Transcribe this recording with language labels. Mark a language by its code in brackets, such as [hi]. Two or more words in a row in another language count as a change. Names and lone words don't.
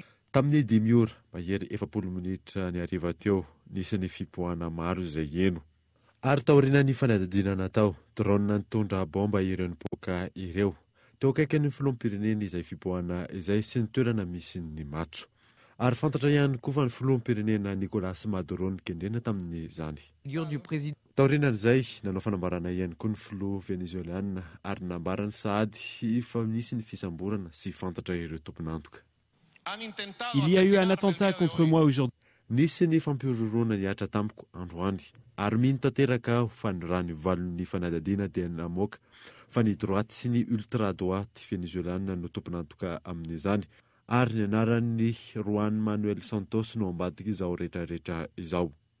[mg] tamin'ny 10 ora mahery 40 minitra ny hariva teo nisy ny fipoahana maro izay eno ary taoriana ny fanadidina natao drone nitondra bomba ireo nipoaka ireo teo akaiky ny filoham-pirenena izay fipoahana izay sy ny toerana misy ny matso. Ary fantatra ihany koa fa ny filoham-pirenena Nicolas Maduro ny kendrena tamin'ny zany. Taorinan'izay nanao fanambarana ihany koa ny filoha venezueliana ary nambarany sady fa misy ny fisamborana sy fantatra ireo tompon'antoka. [fr] Il y a eu un attentat contre moi aujourd'hui. [mg] Nisy ny fampiororona niatra tamiko androany ary mino tanteraka aho fa ny raha ny valon'ny fanadadiana dia namoaka fa ny droite sy ny [fr] ultra droite [mg] venezueliana no tompon'antoka amin'izany. Ary ny anaran'ny Juan Manuel Santos no ambadika izao rehetrarehetra izao.